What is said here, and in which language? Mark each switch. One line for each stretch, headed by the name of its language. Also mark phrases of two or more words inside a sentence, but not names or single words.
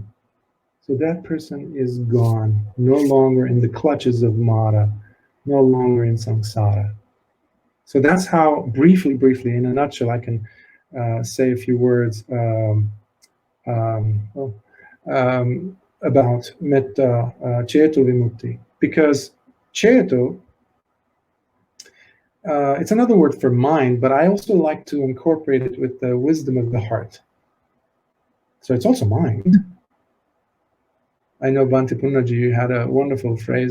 English: So that person is gone, no longer in the clutches of Mara, no longer in samsara. So that's how, briefly, in a nutshell, I can say a few words about metta,
Pali: ceto vimutti,
English: because ceto, it's another word for mind, but I also like to incorporate it with the wisdom of the heart. So it's also mind. I know Bhante Punnaji had a wonderful phrase.